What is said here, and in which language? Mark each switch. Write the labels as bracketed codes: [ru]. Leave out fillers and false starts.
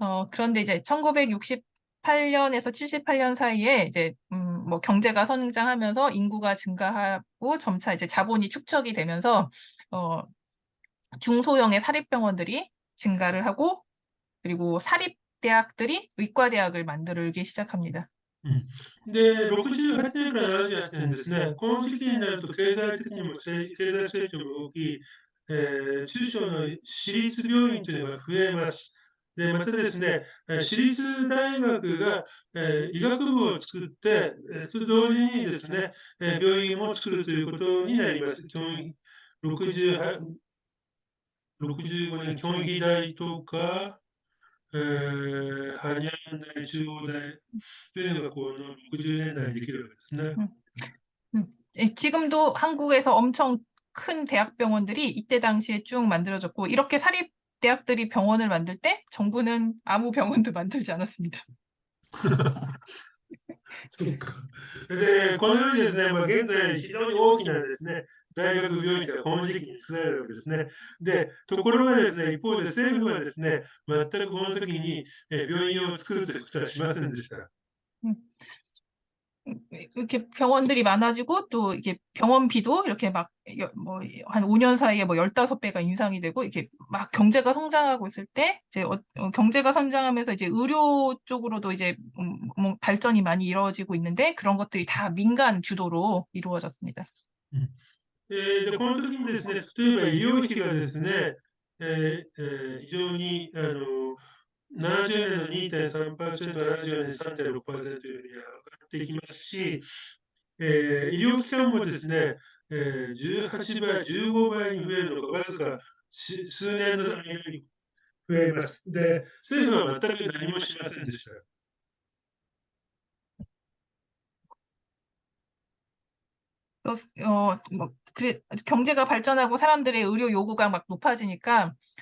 [ko] 그런데 이제 1968년에서 78년 사이에 이제 뭐 경제가 성장하면서 인구가 증가하고 점차 이제 자본이 축적이 되면서 어, 중소형의 사립병원들이 증가를 하고 그리고 사립대학들이 의과대학을 만들기 시작합니다. [ja] で、68年から78年ですね、この時期になると経済的にも経済成長も大きい、中小の私立病院というのが増えます。で、またですね、私立大学が、医学部を作って、と同時にですね、病院も作るということになります。 68 65年、京医大とか、般大、中央大というのがこの60年代にできるわけですね。 [ko] 음, 지금도 한국에서 엄청 큰 대학병원들이 이때 당시에 쭉 만들어졌고 이렇게 사립대학들이 병원을 만들 때 정부는 아무 병원도 만들지 않았습니다. [ja] そうか。で、このようにですね、現在非常に大きなですね、大学病院がこの時期に作られるわけですね。で、ところがですね、一方で政府はですね、全くこの時に病院を作るということはしませんでした。 음, [ko] 이렇게 병원들이 많아지고 또 이게 병원비도 이렇게 막 뭐 한 5년 사이에 뭐 15배가 인상이 되고 이렇게 막 경제가 성장하고 있을 때 이제 경제가 성장하면서 이제 의료 쪽으로도 이제 뭐 발전이 많이 이루어지고 있는데 그런 것들이 다 민간 주도로 이루어졌습니다. [ja] この時にですね、例えば医療費がですね、非常に70年の2.3%、74年3.6%より上がっていきますし、医療機関もですね、18倍、15倍に増えるのがわずか数年の間に増えます。で、政府は全く何もしませんでした。 [ko] 뭐, 그래, 경제가 발전하고 사람들의 의료 요구가 막 높아지니까,